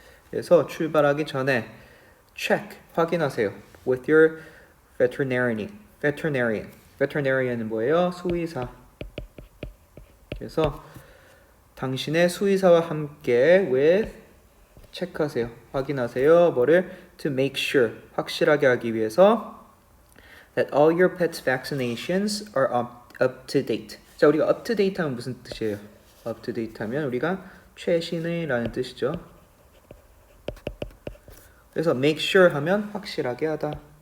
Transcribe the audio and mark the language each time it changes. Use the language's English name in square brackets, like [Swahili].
[Korean] 그래서 출발하기 전에 check 확인하세요. [English] With your veterinarian. [Korean] veterinarian은 뭐예요? 수의사. 그래서 당신의 수의사와 함께 with 체크하세요. 확인하세요. 뭐를? [English] To make sure. [Korean] 확실하게 하기 위해서 [English] that all your pets vaccinations are up to date. [Korean] 자, 우리가 up to date 하면 무슨 뜻이에요? up to date 하면 우리가 최신의 라는 뜻이죠. 그래서 make sure 하면 확실하게 하다.